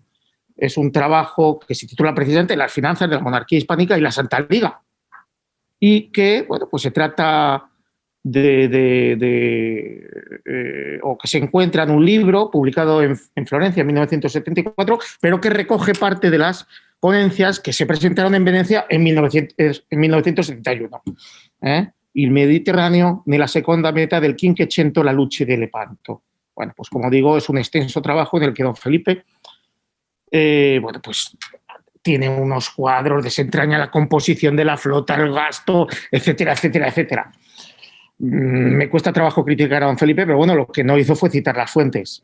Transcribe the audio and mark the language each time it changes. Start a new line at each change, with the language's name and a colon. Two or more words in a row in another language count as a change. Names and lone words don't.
Spanish: Es un trabajo que se titula precisamente Las finanzas de la monarquía hispánica y la Santa Liga, y que, bueno, pues se trata o que se encuentra en un libro publicado en Florencia en 1974, pero que recoge parte de las ponencias que se presentaron en Venecia en 1971. Il Mediterráneo nella seconda metà del Cinquecento, la luce de Lepanto. Bueno, pues como digo, es un extenso trabajo en el que don Felipe, bueno, pues tiene unos cuadros, desentraña la composición de la flota, el gasto, etcétera, etcétera, etcétera. Me cuesta trabajo criticar a don Felipe, pero bueno, lo que no hizo fue citar las fuentes.